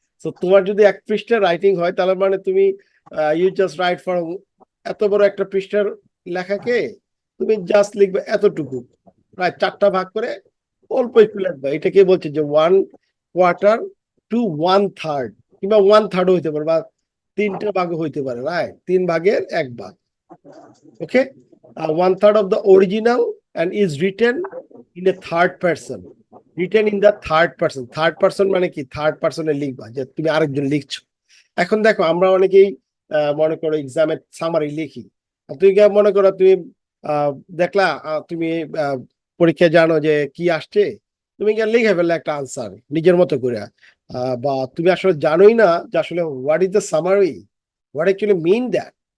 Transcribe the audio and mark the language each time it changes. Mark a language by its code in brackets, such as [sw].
[bn] তো তোমার যদি এক পৃষ্ঠার রাইটিং হয় তাহলে মানে তুমি [en] you just write for, [bn] এত বড় একটা পৃষ্ঠার লেখাকে তুমি জাস্ট লিখবে এতটুকু, রাইট, 4টা ভাগ করে অল্প একটু লিখবে। এটাকে বলছে যে 1/4 to 1/3, কিংবা 1/3 হইতে পারে, বা 3টা ভাগও হইতে পারে, রাইট, 3 ভাগের 1 ভাগ। [en] Okay, 1/3 of the original and is written in a third person. Written in the third person. [bn] Third person মানে কি? থার্ড পার্সনে লিখবা, যে তুমি আরেকজন লিখছো। এখন দেখো আমরা অনেকেই মনে করো এক্সামে সামারি লিখি, আর তুমি মনে করো তুমি দেখলা তুমি পরীক্ষায় জানো যে কি আসছে, তুমি গিয়ে লিখে ফেললে একটা আনসার নিজের মতো করে, বা তুমি আসলে জানোই না যে আসলে [en] What is the summary, what actually mean that.